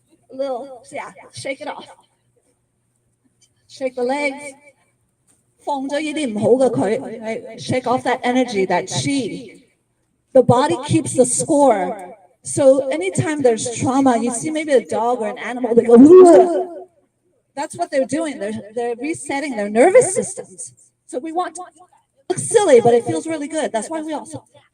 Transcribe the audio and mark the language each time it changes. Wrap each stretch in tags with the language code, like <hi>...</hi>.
<en>A little, yeah, shake it off. Shake the legs.</en> <yue>放咗呢啲唔好嘅佢, right?</yue> <en>Shake off that energy, that chi. The body keeps the score. So anytime there's trauma, you see maybe a dog or an animal, they go, "Ugh." That's what they're doing. They're resetting their nervous systems. So we want to look silly, but it feels really good. That's why we also.</en>